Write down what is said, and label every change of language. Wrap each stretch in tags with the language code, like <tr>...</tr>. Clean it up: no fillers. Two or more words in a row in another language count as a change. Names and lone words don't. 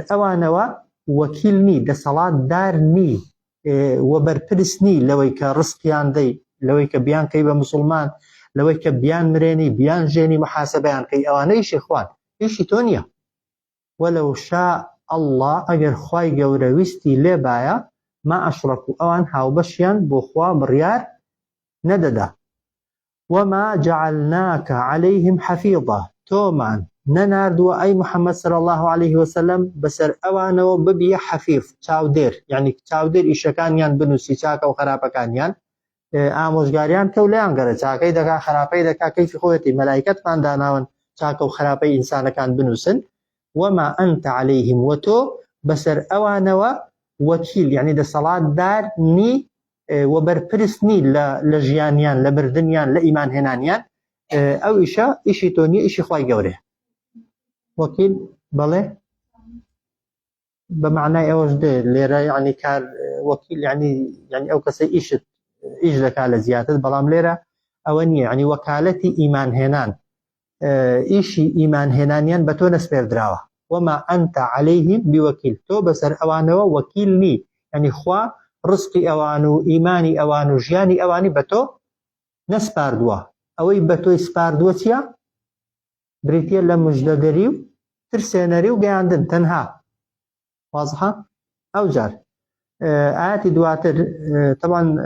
<ckb>ئەوانەوە وەکیل نی دەسەڵاتدار نی وەبەرپرس نی لەوەی کە ڕزقیان دەی لەوەی کە بیان کەی بە موسڵمان لەوەی کە بیان مرێنی بیان ژێنی محاسەبەیان کەی ئەوانە ئیشی خوان ئیشی تۆ نییە</ckb> <ar>وەلەو شاء الله</ar> <ckb>ئەگەر خوای گەورە ویستی لێبایە</ckb> <ar>ما ئەشرەکو</ar> <ckb>ئەوان هاوبەشیان بۆ خوا بڕیار نەدەدا</ckb> <ar>وما جعلناك عليهم حفيظا</ar> <ckb>تۆمان نەناردووە ئەی محەممەد</ckb> <ar>صلی الله عليه وسلم</ar> <ckb>بەسەر ئەوانەوە ببیە حەفیظ چاودێر یعنی چاودێر ئیشەکانیان بنووسی چاکە و خراپەکانیان ئامۆژگاریان کەو لەیان گەرە چاکەی دەکا خراپەی دەکا کەیفی خۆیەتی مەلایکەتمان داناون چاکە و خراپەی ئینسانەکان بنووسن</ckb> <ar>وما أنت عليهم</ar> <ckb>وتو بەسەر ئەوانەوە وەکیل یعنی دەسەڵاتدار نی وەبەرپرس نی لە ژیانیان لە بردنیان لە ئیمان هێنانیان ئەو ئیشە ئیشی تۆ نییە ئیشی خوای گەورەیە وەکیل بەڵێ بە معنای ئەوەش دێ لێرە یعنی کار وەکیل یعنی ئەو کەسە ئیش دەکا لە زیاتر بەڵام لێرە ئەوە نییە یعنی وەکالەتی ئیمان هێنان ئیشی ئیمان هێنانیان بە تۆ نەسپێردراوە</ckb> <ar>وما أنت عليهم بوەکیل</ar> <ckb>تۆ بەسەر ئەوانەوە وەکیل نی یعنی خوا ڕزقی ئەوان و ئیمانی ئەوان و ژیانی ئەوانی بە تۆ نەسپاردووە ئەوەی بە تۆی سپاردووە چییە بریتە لە موژدەگەری و ترسێنەری و گەیاندن تەنها وازحە ئەو جار ئاەتی دواتر طبعا</ckb>